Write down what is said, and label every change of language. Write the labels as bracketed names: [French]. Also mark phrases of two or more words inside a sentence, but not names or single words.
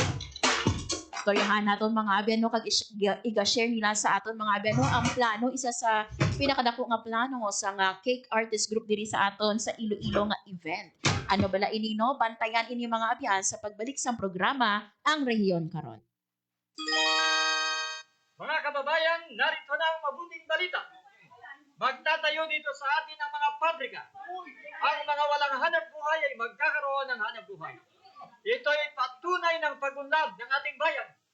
[Hiligaynon] Istoryahan naton mga biyan kag iga-share nila sa aton mga biyan ang plano, isa sa pinakadako nga plano sa Cake Artist Group diri sa aton sa Iloilo nga event. Ano bala ini bantayan ini mga abyan sa pagbalik sa programa Ang Rehiyon Karon. [Filipino] Mga kababayan, narito na ang mabuting balita. Magtatayo dito sa atin ang mga pabrika. Ang mga walang hanap buhay ay magkakaroon ng hanap buhay. Ito ay patunay ng pagunlad ng ating bayan.